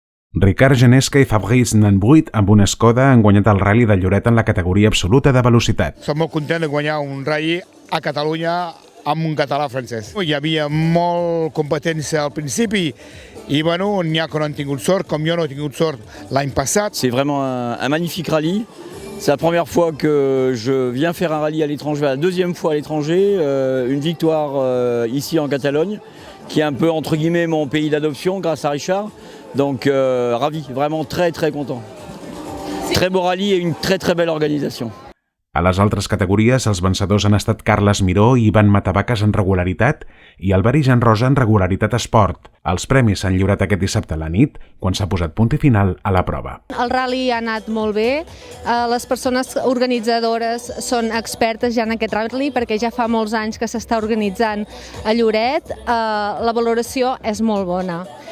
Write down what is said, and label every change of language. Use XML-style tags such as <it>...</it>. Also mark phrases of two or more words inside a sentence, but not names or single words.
<ca>Ricard Genesca i Fabrice Nanbuit amb una Skoda han guanyat el Rally de Lloret en la categoria absoluta de velocitat. Som molt contents de guanyar un rally a Catalunya amb un català francès. Hi havia molt competència al principi i bueno, n'hi ha que no han tingut sort, com jo no he tingut sort l'any passat.</ca> <fr>C'est vraiment un magnifique rallye. C'est la première fois que je viens faire un rallye à l'étranger, la deuxième fois à l'étranger, une victoire ici en Catalogne, qui est un peu entre guillemets mon pays d'adoption grâce à Richard. Donc ravi, vraiment très très content. Très beau rallye et une très très belle organisation.</fr> <ca>A les altres categories, els vencedors han estat Carles Miró i Ivan Matavaques en regularitat i Albert Jan Rosa en regularitat esport. Els premis s'han lliurat aquest dissabte a la nit, quan s'ha posat punt i final a la prova. El rally ha anat molt bé, les persones organitzadores són expertes ja en aquest rally perquè ja fa molts anys que s'està organitzant a Lloret, la valoració és molt bona.</ca>